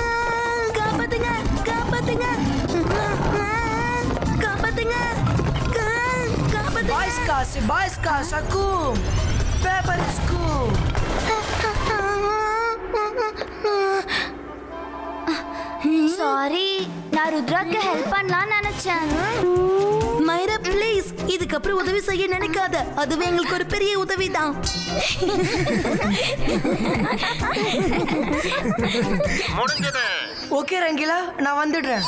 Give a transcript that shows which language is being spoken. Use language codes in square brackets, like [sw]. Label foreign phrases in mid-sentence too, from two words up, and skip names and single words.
[ta] காப்பாத்துங்க. Rielaska Sakum. [en] Paper is cool. [ta] சாரி, நான் ருத்ராக்கு ஹெல்ப் பண்ணலாம்னு நினைச்சேன். மைரா ப்ளீஸ், இதுக்கப்புறம் உதவி செய்ய நினைக்காத. அதுவே எங்களுக்கு ஒரு பெரிய உதவி தான். ஓகே ரங்கிலா, நான் வந்துடுறேன்.